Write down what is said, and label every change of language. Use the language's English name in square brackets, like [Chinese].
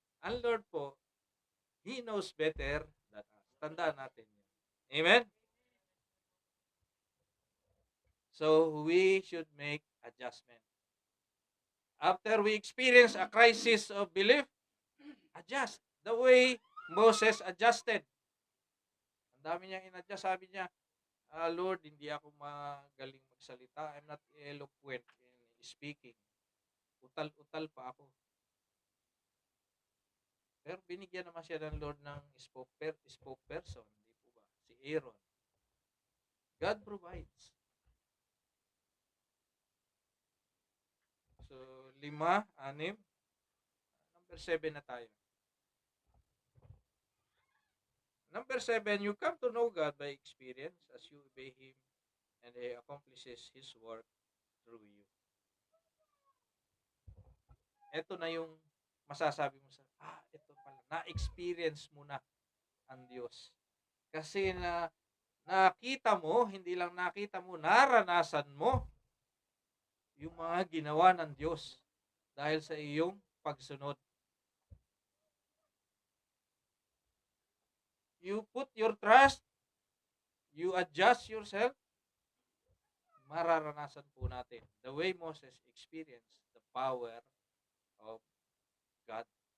[Filipino] Ang Lord po, [English] He knows better than us. [Filipino] Tandaan natin yan. Amen? [English] So, we should make adjustment. After we experience a crisis of belief, adjust. The way Moses adjusted. [Filipino] Ang dami niyang in-adjust. Sabi niya, Lord, hindi ako magaling magsalita. [English] I'm not eloquent in speaking. [Filipino] Utal-utal pa ako. Pero binigyan naman siya ng Lord ng spokesperson. Hindi po ba? Si Aaron. [English] God provides. [Filipino] So, 5, 6. Number 7 na tayo. [English] Number 7, you come to know God by experience as you obey Him and He accomplishes His work through you. [Filipino] Ito na yung masasabi mo ito pala, na-experience mo na ang Diyos. Kasi nakita mo, hindi lang nakita mo, naranasan mo yung mga ginawa ng Diyos dahil sa iyong pagsunod. [English] You put your trust, you adjust yourself, [Filipino] mararanasan po natin [English] the way Moses experienced the power of God.